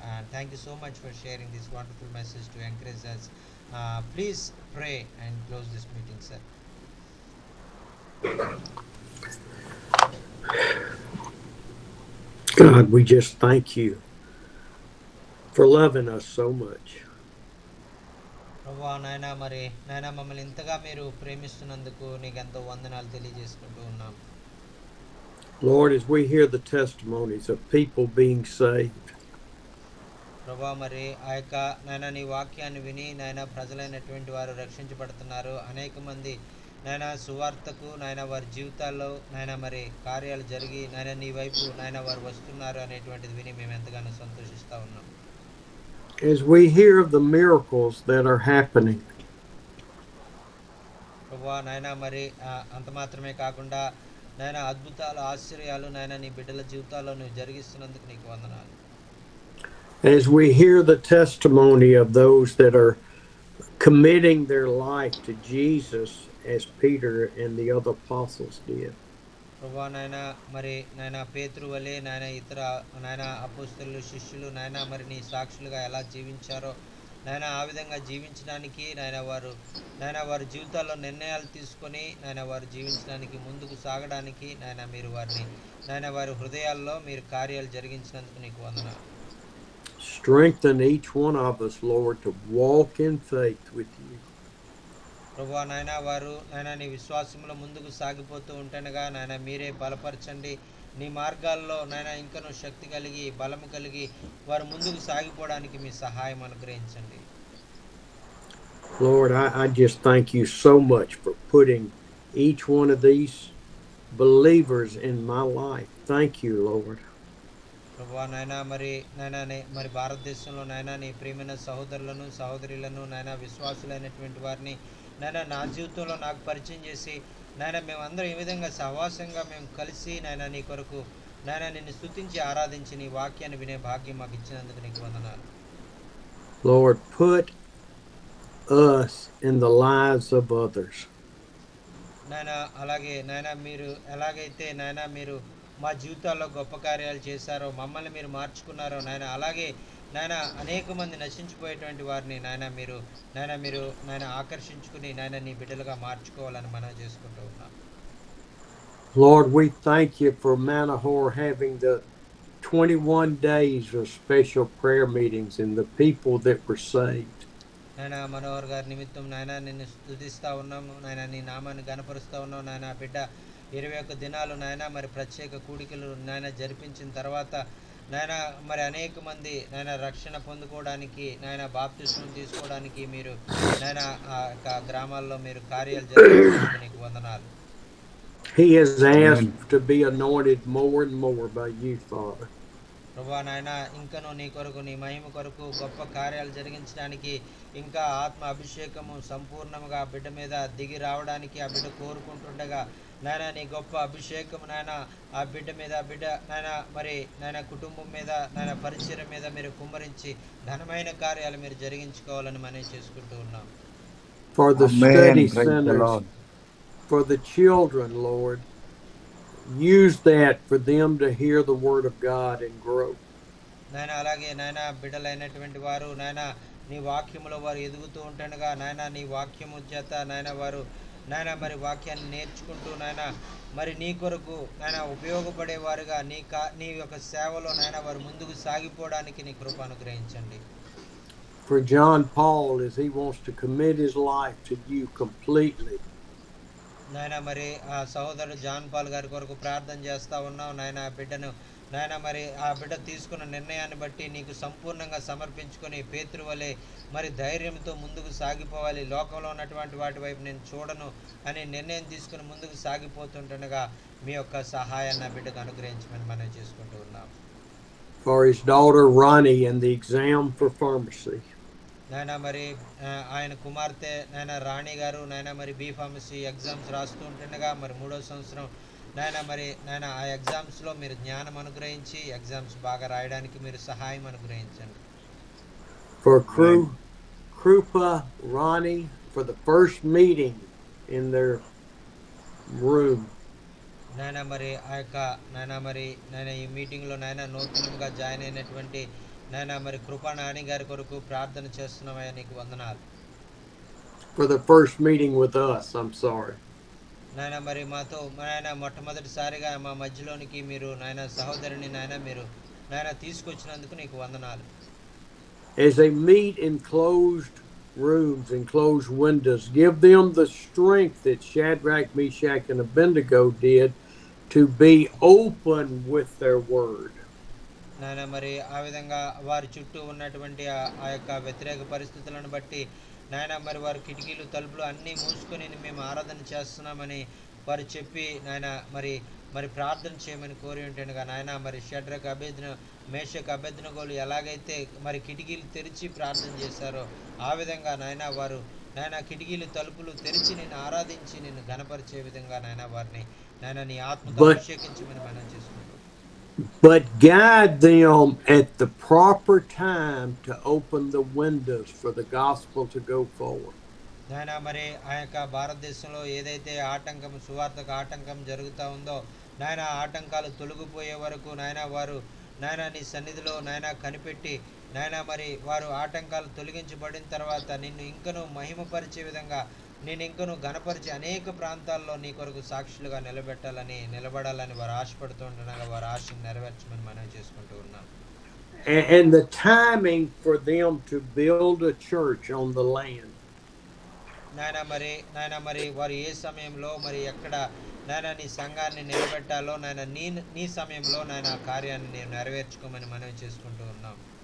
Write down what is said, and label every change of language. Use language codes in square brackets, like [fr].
[en] And thank you so much for sharing this wonderful message to encourage us. Please pray and close this meeting, sir. God, we just thank you for loving us so much. [te] ప్రభువా నాయనా, మరి నాయనా మమ్మల్ని ఇంతగా మీరు ప్రేమిస్తున్నందుకు నీకు ఎంతో వందనాలు తెలియజేసుకుంటూ ఉన్నాం. [en] Lord, as we hear the testimonies of people being saved, [te] ప్రభా మరి ఆ యొక్క నాయన నీ వాక్యాన్ని విని నాయన ప్రజలైనటువంటి వారు రక్షించబడుతున్నారు. అనేక మంది నాయన సువార్తకు నాయన వారి జీవితాల్లో నాయన మరి కార్యాలు జరిగి నాయన నీ వైపు నాయన వారు వస్తున్నారు అనేటువంటిది విని మేము ఎంతగానో సంతోషిస్తూ ఉన్నాం. [en] as we hear of the miracles that are happening, [te] ప్రభా నాయన మరి అంత మాత్రమే కాకుండా నాయన అద్భుతాలు ఆశ్చర్యాలు నాయన నీ బిడ్డల జీవితాల్లో నువ్వు జరిగిస్తున్నందుకు నీకు వందనాలు. [en] as we hear the testimony of those that are committing their life to Jesus as Peter and the other apostles did. [te] ప్రభా నాయన మరి నాయన పేతురు వలె నాయన ఇతర నాయన అపోస్తలులు శిష్యులు నాయన మరి నీ సాక్షులుగా ఎలా జీవించారో నాయన ఆ విధంగా జీవించడానికి నాయన వారి జీవితాల్లో నిర్ణయాలు తీసుకొని నాయన వారు జీవించడానికి ముందుకు సాగడానికి నాయన మీరు వారిని నాయన వారి హృదయాల్లో మీరు కార్యాలు జరిగించినందుకు నీకు వందనాలు. [en] Strengthen each one of us, Lord, to walk in faith with you. [te] ప్రభా నాయన వారు నాయన నీ విశ్వాసంలో ముందుకు సాగిపోతూ ఉంటేనగా నాయన మీరే బలపరచండి. నీ మార్గాల్లో నాయన ఇంకనూ శక్తి కలిగి బలము కలిగి వారు ముందుకు సాగిపోవడానికి మీ సహాయం అనుగ్రహించండి. [en] Lord, I just thank you so much for putting each one of these believers in my life. Thank you, Lord. [te] ప్రభా నాయన మరి భారతదేశంలో నాయన నీ ప్రియమైన సహోదరులను సహోదరులను నాయన విశ్వాసులైనటువంటి వారిని నాయన నా జీవితంలో నాకు పరిచయం చేసి నాయన మేమందరం ఈ విధంగా సహవాసంగా మేము కలిసి నాయన నీ కొరకు నాయన నిన్ను స్తుతించి ఆరాధించి నీ వాక్యాన్ని వినే భాగ్యం మాకు ఇచ్చినందుకు నీకు వందనాలు. [en] Lord, put us in the lives of others. [te] నాయన అలాగే నాయన మీరు ఎలాగైతే నాయన మీరు మా జీవితాల్లో గొప్ప కార్యాలు చేశారో మమ్మల్ని మీరు మార్చుకున్నారో నాయన అలాగే నాయన అనేక మంది నశించిపోయేటువంటి వారిని నాయన మీరు ఆకర్షించుకుని నాయన నీ బిడ్డలుగా మార్చుకోవాలని మనం చేసుకుంటూ ఉన్నాం. [en] Lord, we thank you for Manahor having the 21 days of special prayer meetings and the people that were saved. [te] నాయన మనోహర్ గారి నిమిత్తం నాయన నిన్ను స్తుతిస్తా ఉన్నాము. నాయన నీ నామాన్ని గణపరుస్తూ ఉన్నాము. నాయన బిడ్డ 21 దినాలు నాయన మరి ప్రత్యేక కూడికలు నాయన జరిపించిన తర్వాత నాయన మరి అనేక మంది నాయన రక్షణ పొందుకోవడానికి నాయన బాప్తిస్మం తీసుకోవడానికి మీరు నాయన ఆ గ్రామాల్లో మీరు కార్యాలు జరిగించినందుకు నీకు వందనాలు. [en] He has asked to be anointed more and more by you, Father. [te] ప్రభా నాయన ఇంకనూ నీ కొరకు నీ మహిమ కొరకు గొప్ప కార్యాలు జరిగించడానికి ఇంకా ఆత్మ అభిషేకము సంపూర్ణంగా ఆ బిడ్డ మీద దిగి రావడానికి ఆ బిడ్డ కోరుకుంటుండగా నాయన నీ గొప్ప అభిషేకం నాయన ఆ బిడ్డ మీద బిడ్డ నాయన కుటుంబం మీద నాయన పరిచయం మీద మీరు కుమ్మరించి ఘనమైన కార్యాలు మీరు జరిగించుకోవాలని మనం చేసుకుంటూ ఉన్నాం. [en] For the study centers, for the children, Lord, use that for them to hear the word of God and grow. [te] నాయన అలాగే నాయన బిడ్డలైనటువంటి వారు నాయన నీ వాక్యములో వారు ఎదుగుతూ ఉంటుండగా నాయన నీ వాక్యము చేత నాయన వారు నాయన మరి వాక్యాన్ని నేర్చుకుంటూ నాయన మరి నీ కొరకు నాయన ఉపయోగపడేవారుగా నీ యొక్క సేవలో నాయన వారు ముందుకు సాగిపోవడానికి నీ కృప అనుగ్రహించండి. [en] For John Paul, as he wants to commit his life to you completely. [te] నాయన మరి ఆ సహోదరుడు జాన్ పాల్ గారి కొరకు ప్రార్థన చేస్తా ఉన్నాం. నాయన బిడ్డను నాయన మరి ఆ బిడ్డ తీసుకున్న నిర్ణయాన్ని బట్టి నీకు సంపూర్ణంగా సమర్పించుకొని పేతురు వలె మరి ధైర్యంతో ముందుకు సాగిపోవాలి, లోకంలో ఉన్నటువంటి వాటి వైపు నేను చూడను అనే నిర్ణయం తీసుకుని ముందుకు సాగిపోతుండగా మీ యొక్క సహాయాన్ని ఆ బిడ్డకు అనుగ్రహించమని మనం చేసుకుంటూ ఉన్నాం. [en] For his daughter Ronnie and the exam for pharmacy. [te] నాయన మరి ఆయన కుమార్తె నాయన రాణి గారు నాయన మరి బి ఫార్మసీ ఎగ్జామ్స్ రాస్తూ ఉంటుండగా మరి 3వ సంవత్సరం నాయన ఆ ఎగ్జామ్స్లో మీరు జ్ఞానం అనుగ్రహించి ఎగ్జామ్స్ బాగా రాయడానికి మీరు సహాయం అనుగ్రహించండి. [en] For Krupa Ronnie for the first meeting in their room. [te] నాయన మరి ఆ యొక్క నాయన ఈ మీటింగ్లో నాయన నూతనంగా జాయిన్ అయినటువంటి నాయన మరి కృపా నాని గారి కొరకు ప్రార్థన చేస్తున్నామయ్యా, నీకు వందనాలు. [en] For the first meeting with us, I'm sorry. [te] నాయన మరి మాతో నాయన మొట్టమొదటిసారిగా మా మధ్యలోనికి మీరు నాయన సహోదరుని నాయన తీసుకొచ్చినందుకు నీకు వందనాలు. [en] As they meet in closed rooms and closed windows, give them the strength that Shadrach, Meshach, and Abednego did to be open with their word. [te] నాయన మరి ఆ విధంగా వారి చుట్టూ ఉన్నటువంటి ఆ యొక్క వ్యతిరేక పరిస్థితులను బట్టి నాయన మరి వారి కిటికీలు తలుపులు అన్నీ మూసుకొని మేము ఆరాధన చేస్తున్నామని వారు చెప్పి నాయన మరి మరి ప్రార్థన చేయమని కోరి ఉంటానుగా నాయన మరి షడ్రక్ మేషక్ అబేద్నెగోలు ఎలాగైతే మరి కిటికీలు తెరిచి ప్రార్థన చేశారో ఆ విధంగా నాయన వారు నాయన కిటికీలు తలుపులు తెరిచి నేను ఆరాధించి నేను ఘనపరిచే విధంగా నాయన వారిని నాయన నీ ఆత్మతో అభిషేకించమని మనం చేసుకుంటాం. [en] But guide them at the proper time to open the windows for the gospel to go forward. [te] నాయన మరి ఆ యొక్క భారతదేశంలో ఏదైతే ఆటంకం సువార్తకు ఆటంకం జరుగుతూ ఉందో నాయన ఆటంకాలు తొలగిపోయే వరకు నాయన వారు నాయన నీ సన్నిధిలో నాయన కనిపెట్టి నాయన మరి వారు ఆటంకాలు తొలగించబడిన తర్వాత నిన్ను ఇంకనూ మహిమపరిచే విధంగా నేను ఇంకనూ ఘనపరిచి అనేక ప్రాంతాల్లో నీ కొరకు సాక్షులుగా నిలబడాలని వారు ఆశపడుతూ ఉండగా వారి ఆశను నెరవేర్చమని మనం చేసుకుంటూ ఉన్నాం. [en] And the timing for them to build a church on the land. [te] నాయన మరి వారు ఏ సమయంలో మరి ఎక్కడ నాయన నీ సంఘాన్ని నిలబెట్టాలో నాయన నీ సమయంలో నాయన ఆ కార్యాన్ని నేను నెరవేర్చుకోమని మనం చేసుకుంటూ ఉన్నాం.